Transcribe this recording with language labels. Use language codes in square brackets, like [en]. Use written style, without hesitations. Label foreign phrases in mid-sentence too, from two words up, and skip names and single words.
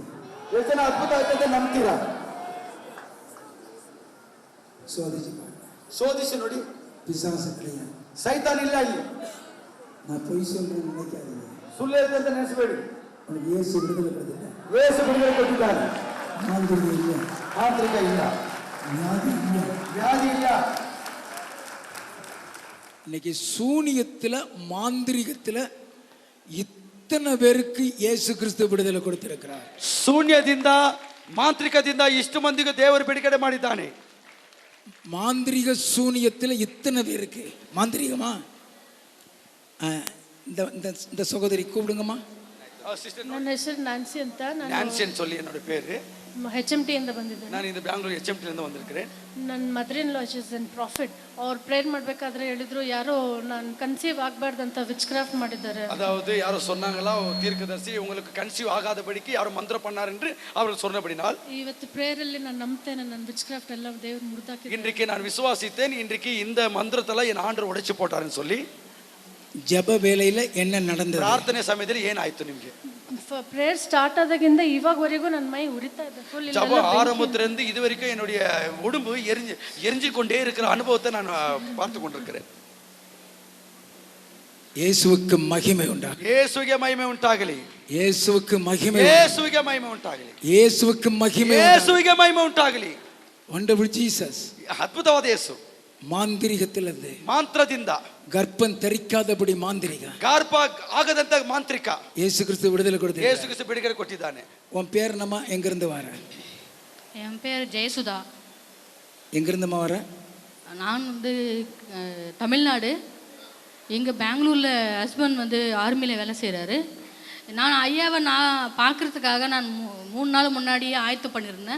[ta] எத்தனை அற்புதம் ஆயிட்டதை நம்புறீங்க? சோதிச்சு பாருங்க. சோதிச்சு நொடி. பிசாசு கிடையாது. சைத்தான் இல்ல ಇಲ್ಲಿ. நான் பொய் சொல்றேன்னு நினைக்காதீங்க. [kn] ಸುಳ್ಳು ಹೇಳ್ತಂತ ನೆನೆಸಬೇಡಿ. [ta] உனக்கு இயேசு விடுதலை கொடுத்துட்டார். [kn] ವೇಷ ಬಿಡುಗಡೆ ಕೊಟ್ಟಿದ್ದಾನೆ. [ta] மாந்திரிகம் இல்ல, [kn] ಮಾಂತ್ರಿಕ ಇಲ್ಲ, [ta] வியாதி இல்ல. [kn] ವ್ಯಾಧಿ ಇಲ್ಲ. [ta] இன்னைக்கு சூனியத்துல மாந்திரிகத்துல இத்தனை பேருக்கு இயேசு கிறிஸ்து விடுதலை கொடுத்திருக்கிறார். [kn] ಶೂನ್ಯದಿಂದ ಮಾಂತ್ರಿಕದಿಂದ ಇಷ್ಟು ಮಂದಿಗೆ ದೇವರು ಬಿಡುಗಡೆ ಮಾಡಿದ್ದಾನೆ. [ta] மாந்திரிக சூனியத்துல இத்தனை பேருக்கு மாந்திரிகமா? இந்த இந்த இந்த சகோதரி கூப்பிடுங்கம்மா. [kn] ನನ್ನ ಹೆಸರು ನ್ಯಾನ್ಸಿ ಅಂತ. [ta] ನ್ಯಾನ್ಸಿ ಅಂತ சொல்லி என்னோட பேரு. [kn] HMT ಇಂದ ಬಂದಿದ್ದೇನೆ. ನಾನು இந்த பெங்களூರು HMT ಇಂದ ಬಂದಿದ್ದೇನೆ. [en] ನನ್ನ mother in law is an prophet. [kn] ಅವ್ರು ಪ್ರೇಯರ್ ಮಾಡಬೇಕಾದ್ರೆ ಹೇಳಿದ್ರು ಯಾರೋ ನಾನು ಕನ್ಸೀವ್ ಆಗಬಾರ್ದು ಅಂತ [en] witch craft [kn] ಮಾಡಿದ್ದಾರೆ. [ta] அதாவது யாரோ சொன்னாங்களா தீர்க்கதரிசி உங்களுக்கு கன்சீவ் ஆகாதபடிக்கு யாரோ மந்திரம் பண்ணார் என்று அவர்கள் சொன்னபடினால் [kn] ಇವತ್ತು ಪ್ರೇಯರ್ ಅಲ್ಲಿ ನಾನು ನಂಬ್ತೇನೆ ನನ್ನ [en] witch craft [kn] ಎಲ್ಲ ದೇವರು ಮುರಿದಾಕಿದ್ದಾರೆ. [ta] இன்றைக்கு நான் விசுவாசித்தேன். இன்றைக்கு இந்த மந்திரத்தல என் ஆண்டவர் உடைச்சு போட்டாருன்னு சொல்லி. ஜெப வேளையில என்ன நடந்தது? [kn] ಪ್ರಾರ್ಥನೆ ಸಮಯದಲ್ಲಿ ಏನಾಯ್ತು ನಿಮಗೆ? [en] prayer start [kn] ಆದಾಗಿಂದ ಇವಾಗವರೆಗೂ ನನ್ನ ಮೈ ಉರಿತಾ ಇದೆ ಫುಲ್. [ta] ஜப ஆரம்பத்திலிருந்து இதுவரைக்கும் என்னுடைய உடம்பு எரிஞ்சு கொண்டே இருக்கிற அனுபவத்தை நான் பார்த்து கொண்டிருக்கிறேன். இயேசுவுக்கு மகிமை உண்டாகಲಿ. இயேசுவுக்கு மகிமை உண்டாகಲಿ. இயேசுவுக்கு மகிமை. இயேசுவுக்கு மகிமை உண்டாகಲಿ. இயேசுவுக்கு மகிமை. இயேசுவுக்கு மகிமை உண்டாகಲಿ. [en] wonderful Jesus. [kn] ಅದ್ಭುತವಾದ ಯೇಸು. [ta] மாந்திரிகத்திலிருந்து, [kn] மாந்திரದಿಂದ, [ta] கர்ப்பம் தரிக்காதபடி மாந்திரிக, [kn] ಗರ್ಭ ಆಗದಂತ ಮಾಂತ್ರಿಕ [ta] இயேசு கிறிஸ்து விடுதலை கொடுத்தார். [kn] இயேசு கிறிஸ்து ಬಿಡುಗಡೆ ಕೊಟ್ಟಿದ್ದಾನೆ. [ta] உன் பேர் என்னம்மா? எங்க இருந்து வர? என் பேர் ஜெயசுதா. எங்க இருந்துமா வர? நான் வந்து தமிழ்நாடு. எங்கள் பெங்களூரில் ஹஸ்பண்ட் வந்து ஆர்மியில் வேலை செய்கிறாரு. நான் ஐயாவை பார்க்குறதுக்காக நான் 3 நாள் முன்னாடியே ஆயத்தம் பண்ணியிருந்தேன்.